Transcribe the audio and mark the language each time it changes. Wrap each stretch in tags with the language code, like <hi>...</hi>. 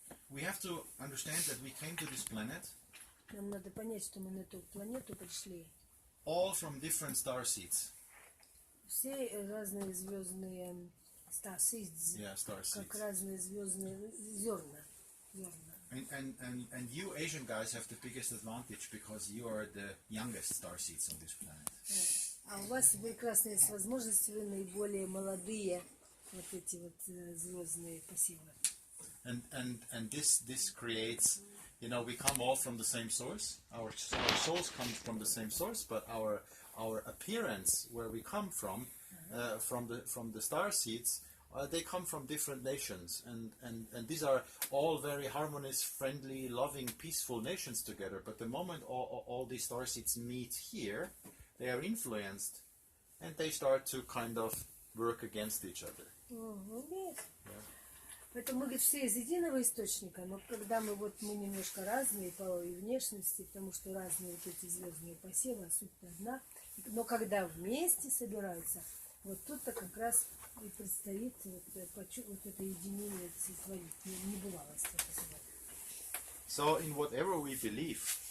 <en>We have to understand that we came to this planet</en> <ru>Нам надо понять, что мы на эту планету пришли.</ru> <en>all from different star seeds.</en> <ru>Все разные звездные</ru> <en>star seeds, Yeah, star</en> <ru>как</ru> <en>seeds.</en> <ru>разные звездные зерна.</ru> <en>And you Asian guys have the biggest advantage because you are the youngest star seeds on this planet.</en> <ru>А у вас прекрасные возможности, вы наиболее молодые вот эти вот звездные посевы.</ru> <en>And this creates, you know, we come all from the same source. Our souls come from the same source, but our appearance, where we come from the star seeds, they come from different nations, and these are all very harmonious, friendly, loving, peaceful nations together. But the moment all these star seeds meet here, they are influenced, and they start to kind of work against each other.</en> <ru>Поэтому мы, говорит, все из единого источника, но когда мы немножко разные по и внешности, потому что разные вот эти звездные посевы, а суть-то одна, но когда вместе собираются, вот тут-то как раз и предстоит вот это единение сотворить, небывалость это всего.</ru> <en>So in whatever we believe,</en>